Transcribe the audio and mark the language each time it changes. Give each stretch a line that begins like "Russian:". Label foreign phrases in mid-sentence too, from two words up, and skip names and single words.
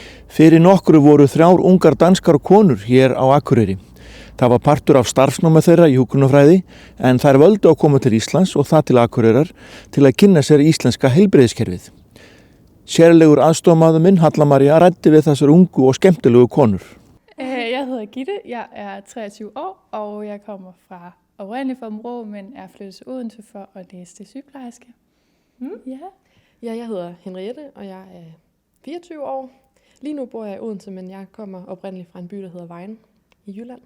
Icelandic: Fyrir nokkru voru 3 ungar danskar konur hér á Akureyri. Það var partur af starfsnámi þeirra í hjúkrunarfræði en þær völdu að koma til Íslands og það til Akureyrar til að kynna sér íslenska heilbrigðiskerfið. Sérlegur aðstofamaður minn, Halla Maria, ræddi við þessar ungu og skemmtilegu konur.
Danish: Jeg hedder Gitte, jeg er 23 år, og jeg kommer oprindeligt fra Aabenraa, men er flyttet til Odense for at læse til sygeplejerske. Ja, jeg hedder Henriette, og jeg er 24 år. Lige nu bor jeg i Odense, men jeg kommer oprindeligt fra en by, der hedder Vejen i Jylland.